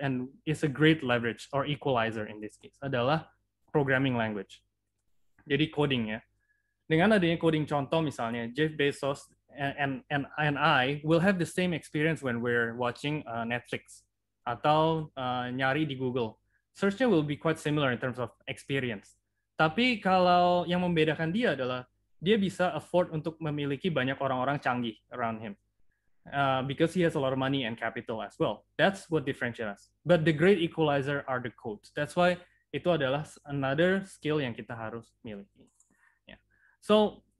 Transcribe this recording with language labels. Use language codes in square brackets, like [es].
[en] And it's a great leverage or equalizer in this case, adalah programming language. Jadi coding ya. Dengan adanya coding, contoh misalnya Jeff Bezos and I will have the same experience when we're watching Netflix atau nyari di Google. Search-nya will be quite similar in terms of experience. [id] Tapi kalau yang membedakan dia adalah dia bisa afford untuk memiliki banyak orang-orang canggih around him. [en] Because he has a lot of money and capital as well. That's what differentiates us. But the great equalizer are the codes. [id] That's why itu adalah another skill yang kita harus miliki. Yeah. So